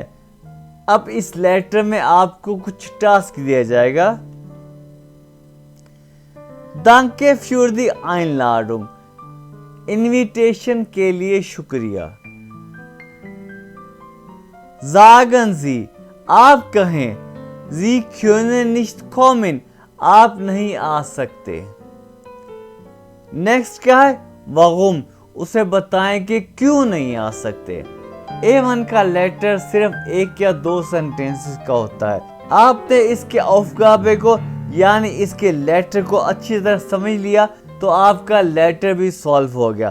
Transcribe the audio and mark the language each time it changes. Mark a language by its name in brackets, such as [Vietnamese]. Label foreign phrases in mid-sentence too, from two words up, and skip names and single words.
[Hindi] अब इस लेटर में आपको कुछ टास्क दिया जाएगा। [German] Danke für die Einladung, [Hindi] इनविटेशन के लिए शुक्रिया। [German] Sagen Sie, [Hindi] आप कहें। [German] Sie können nicht kommen, [Hindi] आप नहीं आ सकते। नेक्स्ट क्या है? वागुम, उसे बताएं कि क्यों नहीं आ सकते। A1 का लेटर सिर्फ 1 या 2 सेंटेंसेस का होता है। आपने इसके औफगाबे को यानी इसके लेटर को अच्छी तरह समझ लिया तो आपका लेटर भी सॉल्व हो गया।